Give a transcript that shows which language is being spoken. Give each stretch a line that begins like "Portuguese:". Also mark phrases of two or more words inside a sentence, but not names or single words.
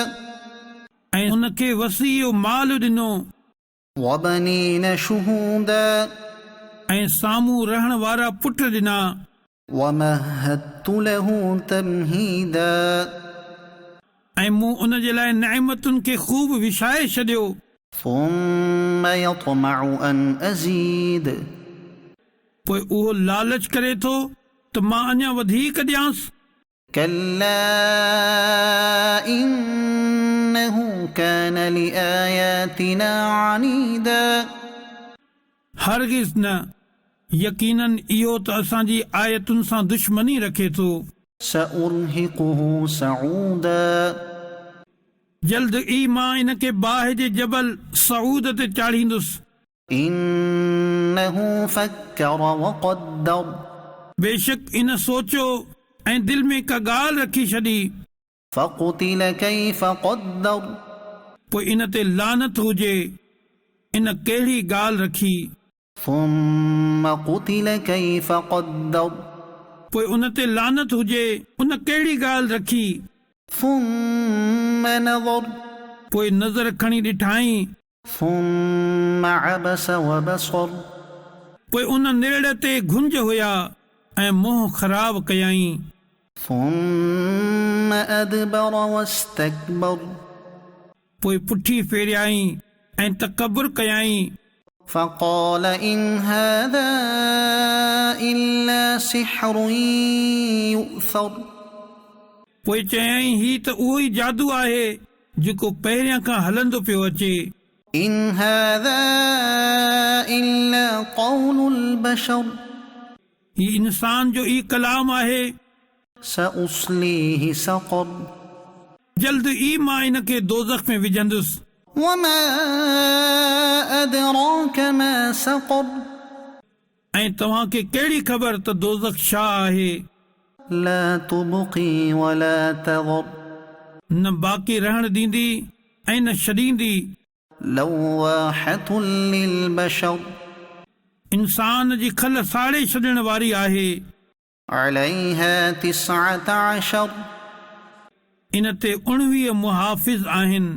Sindhi: ऐं उनखे वसीउ माल ॾिनो
Arabic: وبنين شهودا
Sindhi: ऐं साम्हूं रहण वारा पुट ॾिना
Arabic: ومهدت له تمهيدا
Sindhi: ऐं मूं उन जे लाइ नेमतुनि खे खूब विछाए छॾियो
Arabic: ثم يطمع أن أزيد
Sindhi: पोइ उहो लालच करे थो त मां अञा वधीक ॾियांसि
Arabic: كلا إنه كان لآياتنا عنيدا
Sindhi: हरगिज़ न यकीनन इहो त असांजी आयतुनि सां दुश्मनी रखे थो
Arabic: سأرهقه صعودا
Sindhi: जल्द ई मां इन खे बाहि जे जबल सऊद ते चाढ़ींदुसि।
Arabic: إنه فكر وقدر
Sindhi: बेशक इन सोचियो ऐं दिल में का ॻाल्हि रखी छॾी।
Arabic: فقتل كيف قدر
Sindhi: पोइ इन ते लानत हुजे, इन कहिड़ी ॻाल्हि रखी।
Arabic: ثم قتل كيف قدر
Sindhi: पोइ उन ते लानत हुजे, उन कहिड़ी ॻाल्हि रखी।
Arabic: ثم نظر
Sindhi: पोइ नज़र खणी ॾिठाई।
Arabic: ثم عبس وبصر
Sindhi: पोइ उन नेड़ ते घुंज हुया ऐं मुंहुं ख़राब कयाई।
Arabic: ثم أدبر واستكبر
Sindhi: पोइ पुठी फेरियाई ऐं तकबुर कयाई।
Arabic: فقال إن هذا إلا سحر يؤثر
Sindhi: पोइ चयाई ही त उहो ई जादू आहे जेको पहिरियां खां हलंदो पियो अचे।
Arabic: إن هذا إلا قول البشر
Sindhi: ही इंसान जो ई कलाम आहे।
Arabic: سأصليه سقر
Sindhi: जल्द ई मां इन खे दोज़ख में विझंदुसि।
Arabic: وما أدراك ما سقر
Sindhi: ऐं तव्हांखे कहिड़ी ख़बर त दोज़ख छा आहे।
Arabic: لا تبقي ولا تذر
Sindhi: न बाक़ी रहण ॾींदी ऐं न छॾींदी।
Arabic: لواحة للبشر
Sindhi: इंसान जी खल साड़े छॾण वारी आहे।
Arabic: عليها 19
Sindhi: इन ते 19 मुहाफ़िज़ आहिनि।